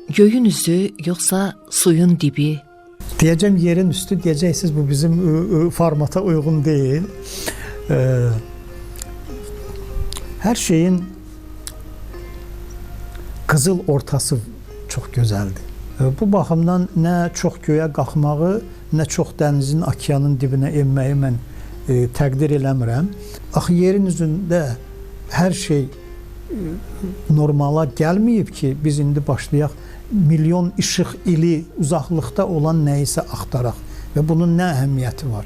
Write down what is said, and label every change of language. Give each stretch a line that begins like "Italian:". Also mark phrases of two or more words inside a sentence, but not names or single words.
Azerbaijani: Göyün üzü yoxsa suyun dibi?
Turkish: Diyeceğim yerin üstü, diyeceksiniz bu bizim formata uygun değil. Her şeyin
Azerbaijani: qızıl ortası
Turkish: çok güzeldi.
Azerbaijani: Bu baxımdan nə çox göyə qalxmağı, nə çox dənizin, okeanın dibinə enməyi mən təqdir eləmirəm. Axı yerin üzündə hər şey normala gəlməyib ki, biz indi başlayaq milyon işıq ili uzaqlıqda olan nəyisə axtaraq və bunun nə əhəmiyyəti var?